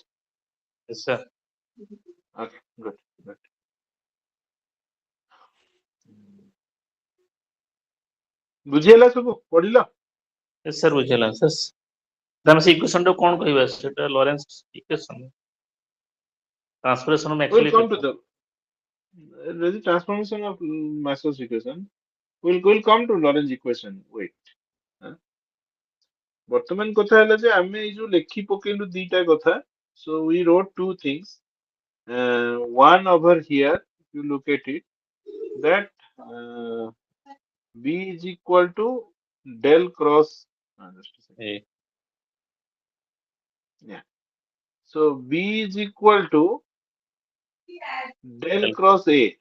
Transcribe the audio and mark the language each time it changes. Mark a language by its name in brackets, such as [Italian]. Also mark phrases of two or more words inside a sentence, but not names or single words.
[English] Yes, sir. Okay, good, good. [Odia] ବୁଝିହେଲା ସବୁ ପଢିଲ? [English] Yes, sir. [Odia] ବୁଝିଲା sir. ଆମେ ସେ ଇକ୍ୱେସନ ଟାକୁ କ'ଣ କହିବା? ସେଟା ଲରେନ୍ସ ଇକ୍ୱେସନ। [English] Transpiration of We'll Maxwell come to equation. the transformation of Maxwell's equation. We'll come to Lorentz equation. Wait. [Odia] ବର୍ତ୍ତମାନ କଥା ହେଲା ଯେ ଆମେ ଏଇ ଯୋଉ ଲେଖି ପକେଇଲୁ ଦିଟା କଥା. [English] So we wrote two things. One over here, if you look at it, that B is equal to del cross. Just a second. A. Yeah. So B is equal to del cross A.